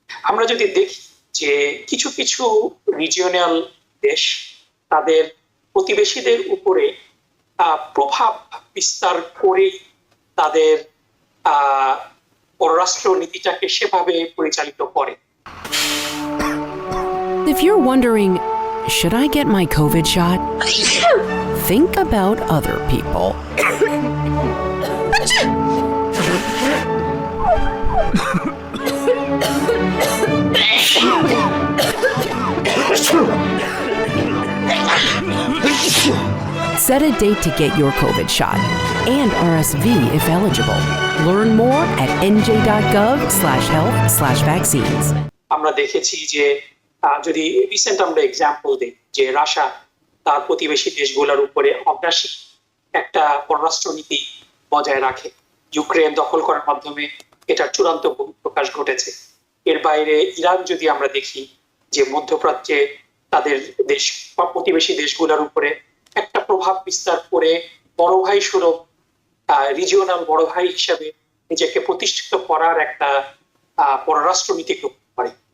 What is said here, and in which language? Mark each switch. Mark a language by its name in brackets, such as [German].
[Bangla] আমরা যদি দেখি যে কিছু রিজিওনাল দেশ তাদের প্রতিবেশীদের উপরে প্রভাব বিস্তার করে তাদের পররাষ্ট্র নীতিটাকে সেভাবে পরিচালিত করে। [English] If you're wondering, should I get my COVID shot? Think about other people. Set a date to get your COVID shot and RSV if eligible. Learn more at nj.gov/health/vaccines. [Bangla] আমরা দেখেছি যে যদি রিসেন্ট আমরা এক্সাম্পল দিই যে Russia তার প্রতিবেশী দেশগুলোর উপরে অগ্রাসী একটা পররাষ্ট্রনীতি বজায় রাখে, ইউক্রেন দখল করার মাধ্যমে এটার চূড়ান্ত প্রকাশ ঘটেছে। এর বাইরে ইরান যদি আমরা দেখি যে মধ্যপ্রাচ্যে তাদের দেশ বা প্রতিবেশী দেশগুলোর উপরে একটা প্রভাব বিস্তার করে বড় ভাই স্বরূপ রিজিওনাল বড় ভাই হিসাবে নিজেকে প্রতিষ্ঠিত করার একটা পররাষ্ট্রনীতি গ্রহণ করে।